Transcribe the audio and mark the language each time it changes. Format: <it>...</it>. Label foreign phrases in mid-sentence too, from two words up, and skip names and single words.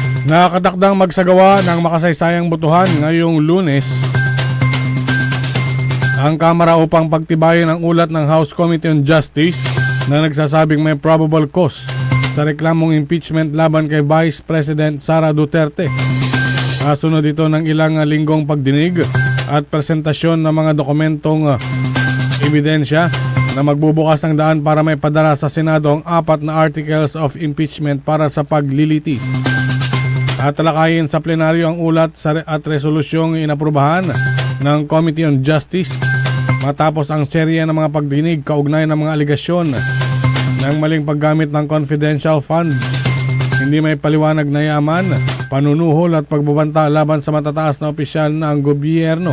<tl>Nakakatakdang magsagawa ng makasaysayang botohan ngayong Lunes ang Kamara upang pagtibayin ang ulat ng House Committee on Justice na nagsasabing may</tl> <en>probable cause</en> <tl>sa reklamong impeachment laban kay Vice President Sara Duterte. Kasunod ito ng ilang linggong pagdinig at presentasyon ng mga dokumentong ebidensya na magbubukas ng daan para may padala sa Senado ang 4 na</tl> <en>articles of impeachment</en> <tl>para sa paglilitis. Tatalakayin sa plenaryo ang ulat at resolusyong inaprubahan ng Committee on Justice matapos ang serye ng mga pagdinig kaugnay ng mga aligasyon ng maling paggamit ng</tl> <en>confidential funds,</en> <tl>hindi may paliwanag na yaman, panunuhol at pagbabanta laban sa matataas na opisyal ng gobyerno.</tl>